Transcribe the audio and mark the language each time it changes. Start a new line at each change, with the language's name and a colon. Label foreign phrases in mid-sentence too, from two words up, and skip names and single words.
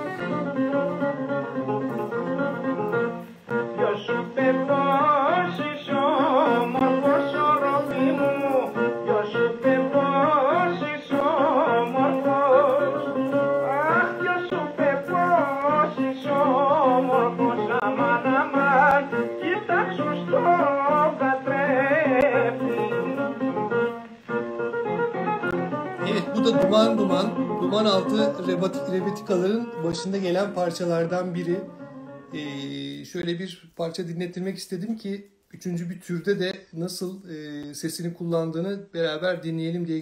Greek: Γεια σου παιδός είσαι όμορφος οροφή μου. Γεια σου παιδός είσαι όμορφος. Αχ, γεια σου παιδός είσαι όμορφος. Αμάν, αμάν, κοίταξου στο καθρέφτη.
Turkish: Evet, bu da Duman Duman. Duman altı rebetikaların başında gelen parçalardan biri. Şöyle bir parça dinlettirmek istedim ki üçüncü bir türde de nasıl sesini kullandığını beraber dinleyelim diye.